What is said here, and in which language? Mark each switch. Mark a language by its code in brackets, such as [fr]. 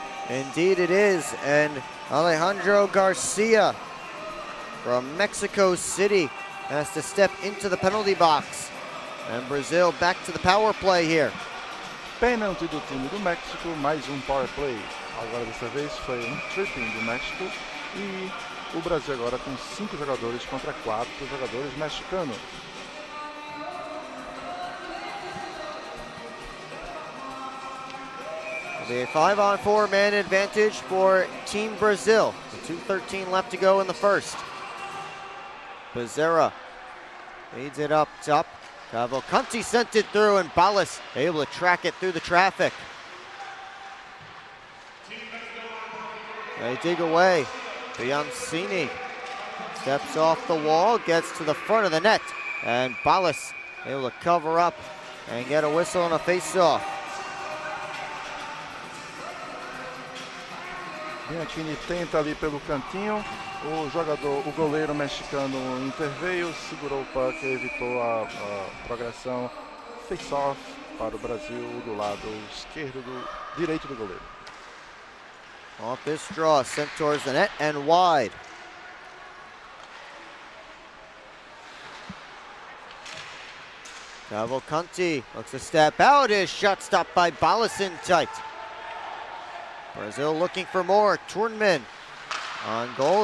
[en] Indeed it is, and Alejandro Garcia from Mexico City has to step into the penalty box. And Brazil back to the power play here. [pt] Pênalti do time do México, mais power play. Agora dessa vez foi tripping do México e o Brasil agora com 5 jogadores contra 4 jogadores mexicanos. [en] A 5-on-4 man advantage for Team Brazil. 2:13 left to go in the first. Becerra leads it up top. Cavalcanti sent it through and Balas able to track it through the traffic. They dig away. Biancini steps off the wall, gets to the front of the net, and Balas able to cover up and get a whistle and a face-off. [pt] Bianchini tenta ali pelo cantinho, o goleiro mexicano interveio, segurou o puck e evitou a progressão. Face-off para o Brasil do lado direito do goleiro. [en] Off this draw, sent towards the net and wide. Cavalcanti looks to step out, his shot stopped by Balas in tight. Brazil looking for more. Tournman on goal.